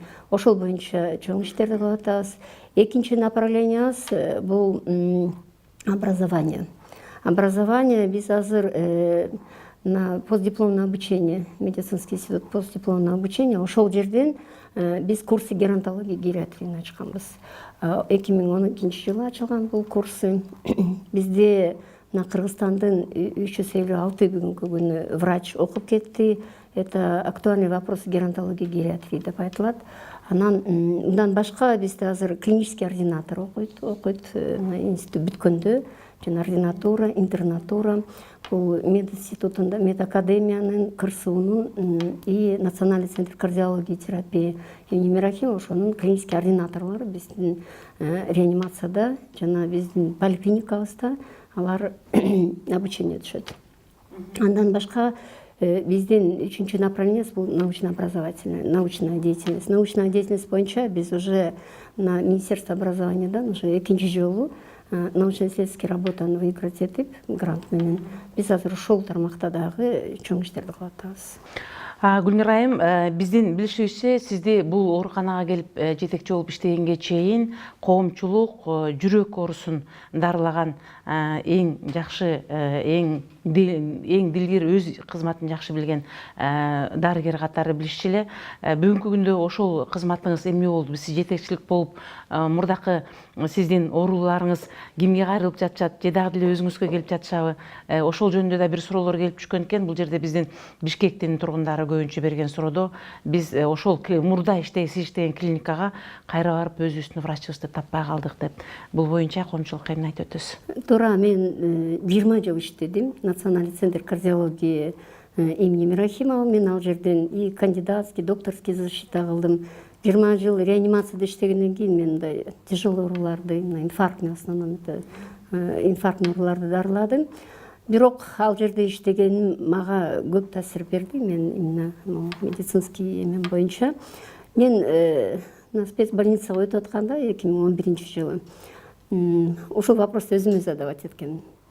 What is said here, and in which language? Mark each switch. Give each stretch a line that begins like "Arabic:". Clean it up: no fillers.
Kyrgyz: Ошол боюнча чоң иштерди кылып атабыз. Экинчи направлениябыз бул образование.
Russian: Образование
Kyrgyz: биз азыр
Russian: на постдипломное обучение, медицинский институт постдипломное обучение,
Kyrgyz: ошол жерден биз
Russian: курсы геронтология гериатрияны
Kyrgyz: ачканбыз. 2012 жылы ачылган бул курсы. Бизде
Russian: на
Kyrgyz: Кыргызстандын 356 бүгүнкү күнү врач окуп кетти.
Russian: Это актуальный вопрос геронтологии гериатрии
Kyrgyz: деп айтылат. Анан мындан башка бизде азыр клинический ординатор окуйт институт бүткөндө, жана ординатура, интернатура. Бул мединститутунда, медакадемиянын, КРСУнун
Russian: и Национальный центр кардиологии и терапии имени Мирахимова
Kyrgyz: ошонун клинический ординаторлору биздин реанимацияда жана биздин поликлиникабызда алар обучение түшөт. Андан башка биздин 3-чү направлениябыз бул научно-образовательная, научная деятельность.
Russian: Научная деятельность
Kyrgyz: боюнча биз
Russian: уже на Министерство образованиядан уже
Kyrgyz: 2-нчи жолу
Russian: научно-исследовательский работаны выиграть
Kyrgyz: этип грант менен. Биз азыр ушул тармакта дагы чоң иштерди кылып атабыз. Гүлмира айым, биздин билишибизче сизди бул ооруканага келип жетекчи болуп иштегенге чейин коомчулук жүрөк оорусун дарылаган эң жакшы, эң дилгир, өз кызматын жакшы билген дарыгер катары билишчү эле. Бүгүнкү күндө ошол кызматыңыз эмне болду? Сиз жетекчилик болуп, мурдакы сиздин ооруларыңыз кимге кайрылып жатышат, же дагы деле өзүңүзгө келип жатышабы? Ошол жөнүндө да бир суроолор келип түшкөн экен. Бул жерде биздин Бишкектин тургундары көбүнчө берген суроодо биз ошол мурда сиз иштеген клиникага кайра барып өзүбүздүн врачыбызды таппай калдык деп. Бул боюнча коомчулукка эмне айтып өтөсүз? Туура, мен 20 жыл иштедим.
Russian: Национальный центр кардиологии имени Мирахимова.
Kyrgyz: Мен ал жерден
Russian: и кандидатский, докторский защита
Kyrgyz: кылдым. 20 жыл реанимацияда иштегенден кийин мен мындай
Russian: тяжелый
Kyrgyz: ооруларды,
Russian: инфарктный в основном инфарктный
Kyrgyz: ооруларды дарыладым. Бирок ал жерде иштегеним мага көп таасир берди. Мен
Russian: именно медицинский
Kyrgyz: эмен боюнча. Мен
Russian: на спецбольницага
Kyrgyz: өтүп атканда 2011 жылы ушул
Russian: вопросту
Kyrgyz: өзүмө
Russian: задавать
Kyrgyz: эткенмин.